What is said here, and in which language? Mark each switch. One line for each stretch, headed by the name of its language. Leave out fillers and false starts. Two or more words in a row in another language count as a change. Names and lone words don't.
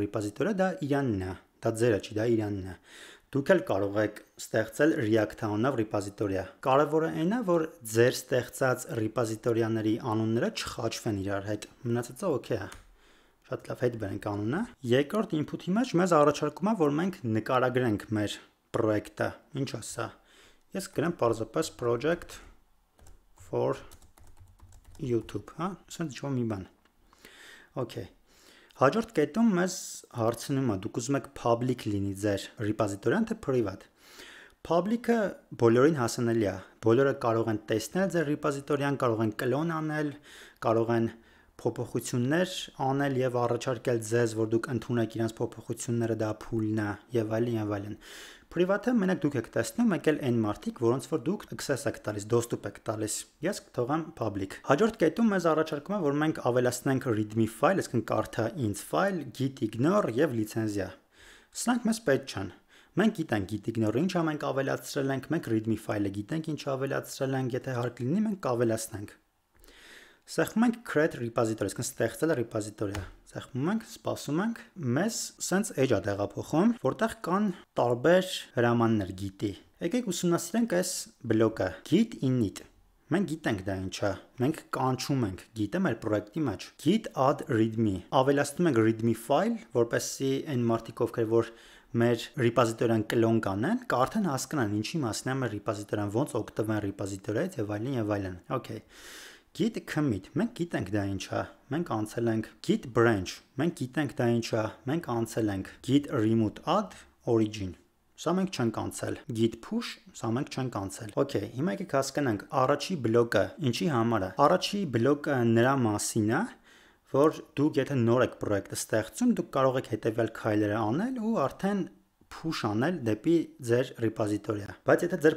Armenian: ռեպոզիտորիա, դա իրանն է, դա ձերը չի, դա իրանն է։ Դուք էլ կարող եք ստեղծել React անունով ռեպոզիտորիա։ Կարևորը այն է, որ ձեր ստեղծած ռեպոզիտորիաների անունները չխաչվեն իրար հետ։ Մնացածը օքեյ է։ Շատ լավ, հետ բերենք անունը։ Երկրորդ input-ի մեջ մեզ առաջարկում է, որ մենք նկարագրենք մեր պրոյեկտը։ Ինչ է սա։ Ես գրեմ պարզապես project
English: for YouTube,
Armenian: հա, ասենք ինչ-որ մի բան։ Okay։ Հաջորդ կետում մեզ հարցնում է, դուք ուզում եք public լինի ձեր ռեպոզիտորիան, թե private։ Public-ը բոլորին հասանելի է։ Բոլորը կարող են տեսնել ձեր ռեպոզիտորիան, կարող են կլոն անել, կարող են փոփոխություններ անել եւ առաջարկել ձեզ, որ դուք ընդունեք իրենց փոփոխությունները, դա փուլն է եւ այլն եւ այլն։ Private-ը մենակ դուք եք տեսնում, մեկ էլ այն մարդիկ, որոնց որ դուք access եք տալիս, доступ եք տալիս։ Ես կթողեմ public։ Հաջորդ կետում մեզ առաջարկում է, որ մենք ավելացնենք
English: readme file,
Armenian: այսինքն կարդա
English: int file, git ignore
Armenian: եւ լիցենզիա։ Սրանք մեզ պետք չեն։ Մենք գիտենք
English: git ignore-
Armenian: ը ինչ մենք ավելացրել ենք, մենք
English: readme file-
Armenian: ը գիտենք ինչ ավելացրել ենք, եթե հարկ լինի մենք կավելացնենք։ Սեղմում ենք
English: create repository,
Armenian: այսինքն ստեղծել ռեպոզիտորիա։ Սեղմում ենք, սպասում ենք, մեզ սենց edge է տեղափոխում, որտեղ կան տարբեր հրամաններ git-ի։ Եկեք ուսումնասիրենք այս բլոկը
English: git init։
Armenian: Մենք գիտենք դա ինչ է։ Մենք կանչում ենք git-ը մեր պրոյեկտի մեջ։
English: Git add readme։
Armenian: Ավելացնում ենք
English: readme file,
Armenian: որպեսզի այն մարդիկ ովքեր որ մեր ռեպոզիտորիան կլոն կանեն, կարդան հասկանան ինչի մասն է մեր ռեպոզիտորիան, ոնց օգտվեն ռեպոզիտորիայից եւ այլն եւ այլն։ Okay։
English: Git commit,
Armenian: մենք գիտենք դա ինչ է, մենք անցել ենք
English: git branch,
Armenian: մենք գիտենք դա ինչ է, մենք անցել ենք
English: git remove add origin,
Armenian: սա մենք չենք անցել,
English: git push,
Armenian: սա մենք չենք անցել։ Okay, հիմա եկեք հասկանանք առաջի բլոկը ինչի համար է։ Առաջի բլոկը նրա մասին է, որ դուք եթե նոր եք պրոյեկտը ստեղծում, դուք կարող եք հետևյալ քայլերը անել ու արդեն push անել դեպի ձեր ռեպոզիտորիա։ Բայց եթե ձեր